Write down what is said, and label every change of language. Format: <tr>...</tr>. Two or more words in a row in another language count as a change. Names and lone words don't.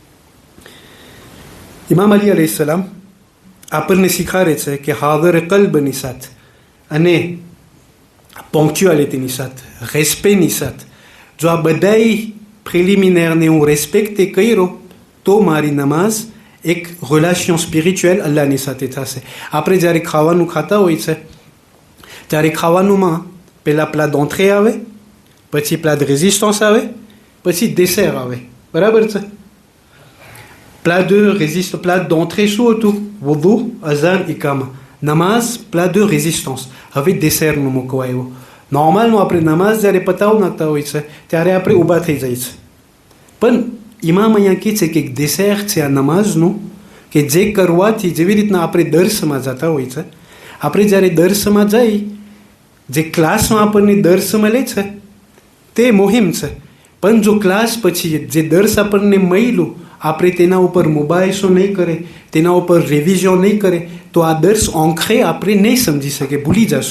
<gu>ઇમામ અલી અલૈહિસ્સલામ આપણને શીખવાડે છે કે હાદર કલ્બની સાથે અને પોંક્ચ્યુઆલિટીની સાથે, રેસ્પેક્ટની સાથે જો આ બધાય પ્રિલિમિનેરને હું રેસ્પેક્ટે કર્યો તો મારી નમાઝ એક</gu> <fr>relation spirituelle</fr> <gu>અલ્લાહની સાથે થશે. આપણે જ્યારે ખાવાનું ખાતા હોય છે ત્યારે ખાવાનુંમાં પહેલાં</gu> <fr>plat d'entrée</fr> <gu>આવે, પછી</gu> <fr>plat de résistance</fr> <gu>આવે, પછી dessert આવે, બરાબર છે?</gu> <fr>plat d'entrée</fr> <gu>શું હતું? વુદુ, અઝાન, ઇકામા. નમાઝ</gu> <fr>plat de résistance.</fr> <gu>હવે dessert મૂકવા આવ્યો. નોર્મલમાં આપણે નમાઝ જ્યારે પતાવ નાખતા હોય છે ત્યારે આપણે ઊભા થઈ જાય છે, પણ ઇમામ અહીંયા કહે છે કે dessert છે આ નમાઝનું, કે જે કરવાથી, જેવી રીતના આપણે દર્શમાં જતા હોય છે, આપણે જ્યારે દર્શમાં જઈ, જે ક્લાસમાં આપણને દર્શ મળે છે તે મુહિમ છે, પણ જો ક્લાસ પછી જે દર્શ આપણને મળ્યું આપણે તેના ઉપર મુબાહિસો નહીં કરે, તેના ઉપર રિવિઝન નહીં કરે, તો આ દર્શ આંખે આપણે નહીં સમજી શકે, ભૂલી જશો.</gu>